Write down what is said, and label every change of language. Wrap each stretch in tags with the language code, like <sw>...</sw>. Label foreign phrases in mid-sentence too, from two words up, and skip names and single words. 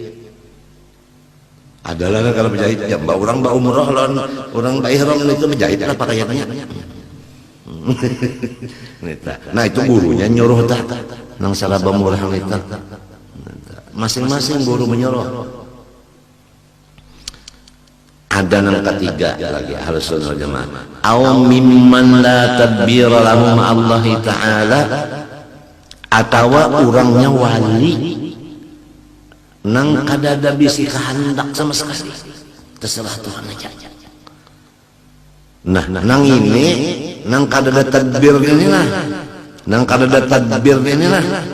<bjn>Adalah kalau berjahit ya mbak orang mbak umroh lawan orang mbak ihram itu berjahit lah pakaiannya. Nah itu gurunya nyuruh tak nang salah murah itu. Masing-masing guru menyuruh. Ada yang ketiga lagi Ahlus Sunnah wal Jamaah,</bjn> <ar>أو ممن لا تدبير لهم الله تعالى,</ar> <bjn>atau orangnya wali nang kada ada bisi kehendak sama sekali, terserah Tuhan aja. Nah nang ini nang kada ada tadbir ini lah, nang kada ada tadbir ini lah.</bjn>